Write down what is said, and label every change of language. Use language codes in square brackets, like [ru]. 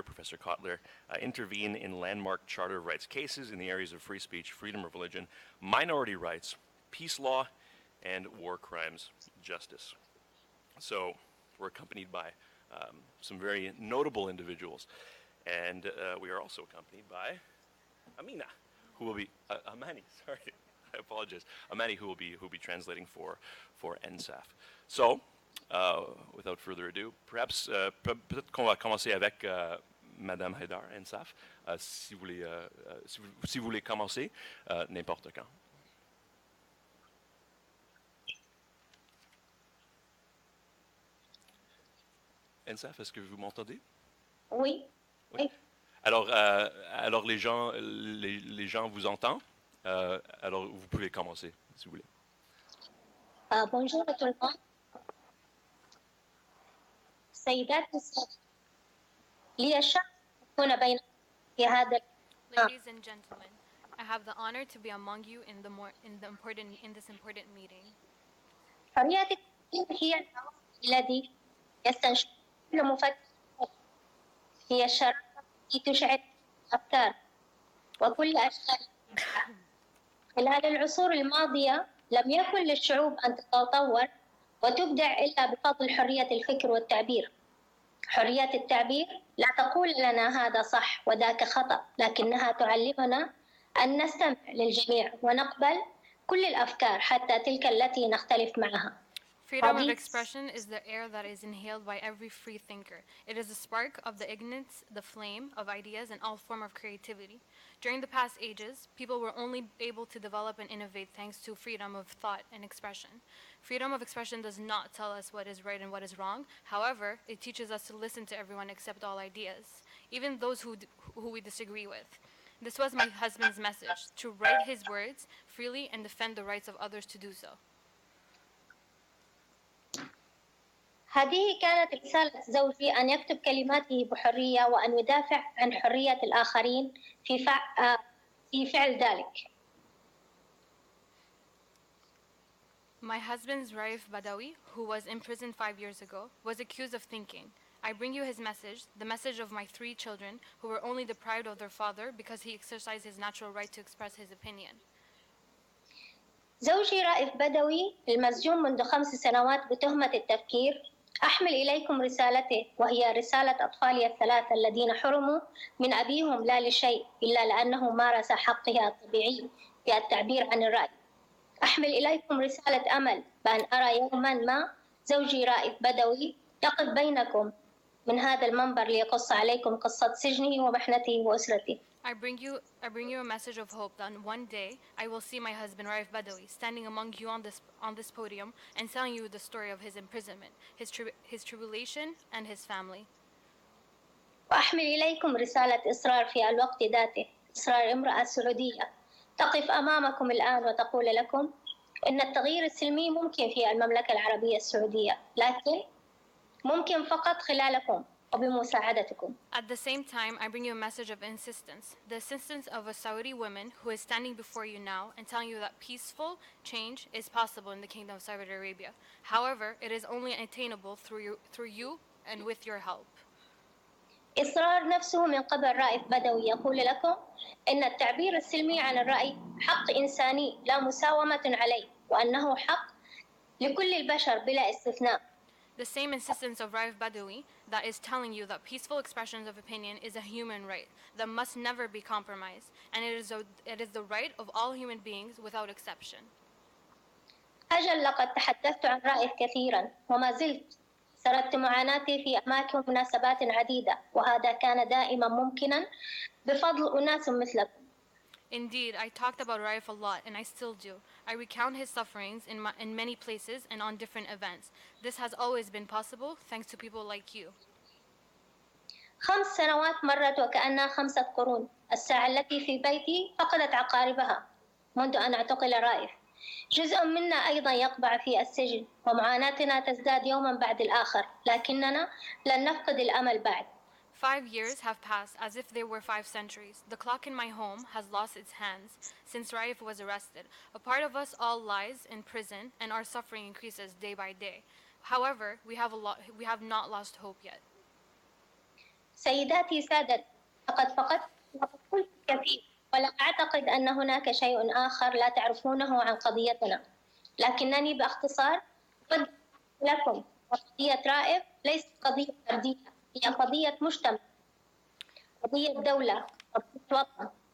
[en] Professor Cotler intervened in landmark Charter of Rights cases in the areas of free speech, freedom of religion, minority rights, peace law, and war crimes justice. So we're accompanied by some very notable individuals, and we are also accompanied by Amina, who will be Amani. Sorry, I apologize. Amani, who will be translating for Ensaf. So, without further ado, perhaps [fr] peut-être qu'on va commencer avec Madame Haidar, Ensaf, si vous voulez commencer n'importe quand. Ensaf, est-ce que vous m'entendez? Oui. Oui. Alors, les gens vous entendent. Alors, vous pouvez commencer, si vous voulez. Bonjour à tout le monde. [ar] سيداتي السادة، لي الشرف أن أكون بينكم في هذا [en] Ladies and gentlemen, I have the honor to be among you in this important meeting. [ar] حرية التعبير هي العنصر الذي يستنشق كل مفكر. هي الشرارة التي تشعل الأفكار وكل أشكال الإبداع. خلال العصور الماضية لم يكن للشعوب أن تتطور وتبدع إلا بفضل حرية الفكر والتعبير. حرية التعبير لا تقول لنا هذا صح وذاك خطأ، لكنها تعلمنا أن نستمع للجميع ونقبل كل الأفكار حتى تلك التي نختلف معها. [en] Freedom of expression is the air that is inhaled by every free thinker. It is the spark of the ignorance, the flame of ideas, and all form of creativity. During the past ages, people were only able to develop and innovate thanks to freedom of thought and expression. Freedom of expression does not tell us what is right and what is wrong. However, it teaches us to listen to everyone, accept all ideas, even those who we disagree with. This was my husband's message, to write his words freely and defend the rights of others to do so. [ar] هذه كانت رسالة زوجي أن يكتب كلماته بحرية وأن يدافع عن حرية الآخرين في فعل ذلك. [en] My husband's Raif Badawi, who was imprisoned 5 years ago, was accused of thinking. I bring you his message, the message of my 3 children, who were only deprived of their father because he exercised his natural right to express his opinion. [ar] زوجي رائف بدوي المسجون منذ 5 سنوات بتهمة التفكير. أحمل إليكم رسالته، وهي رسالة أطفالي ال3 الذين حرموا من أبيهم لا لشيء إلا لأنه مارس حقه الطبيعي في التعبير عن الرأي. أحمل إليكم رسالة أمل بأن أرى يوماً ما زوجي رائف بدوي يقف بينكم من هذا المنبر ليقص عليكم قصة سجنه ومحنته وأسرته. [en] I bring you a message of hope that one day I will see my husband Raif Badawi standing among you on this podium and telling you the story of his imprisonment, his tribulation, and his family. [ar] وأحمل إليكم رسالة إصرار في الوقت ذاته، إصرار امرأة سعودية تقف أمامكم الآن وتقول لكم إن التغيير السلمي ممكن في المملكة العربية السعودية، لكن ممكن فقط خلالكم وبمساعدتكم. [en] At the same time, I bring you a message of insistence, the insistence of a Saudi woman who is standing before you now and telling you that peaceful change is possible in the Kingdom of Saudi Arabia. However, it is only attainable through you and with your help. [ar] إصرار نفسه من قبل رائف بدوي يقول لكم إن التعبير السلمي عن الرأي حق إنساني لا مساومة عليه، وأنه حق لكل البشر بلا استثناء. [en] The same insistence of Raif Badawi that is telling you that peaceful expressions of opinion is a human right that must never be compromised, and it is the right of all human beings without exception. [ar] أجل لقد تحدثت عن رائف كثيرا وما زلت سردت معاناتي في أماكن ومناسبات عديدة، وهذا كان دائما ممكنا بفضل أناس مثلكم. [en] Indeed, I talked about Raif a lot, and I still do. I recount his sufferings in many places and on different events. This has always been possible thanks to people like you. [ar] 5 سنوات مرت وكأنها 5 قرون. الساعة التي في بيتي فقدت عقاربها منذ أن اعتقل رائف. جزء منا أيضا يقبع في السجن، ومعاناتنا تزداد يوما بعد الآخر، لكننا لن نفقد الأمل بعد. [en] 5 years have passed as if they were 5 centuries. The clock in my home has lost its hands since Raif was arrested. A part of us all lies in prison, and our suffering increases day by day. However, we have not lost hope yet. [ar] سيداتي سادتي، لقد قلت كثير، ولا أعتقد أن هناك شيء آخر لا تعرفونه عن قضيتنا، لكنني باختصار أقدم لكم قضية رائف ليست قضية فردية، هي قضية مجتمع، قضية دولة، قضية وطن.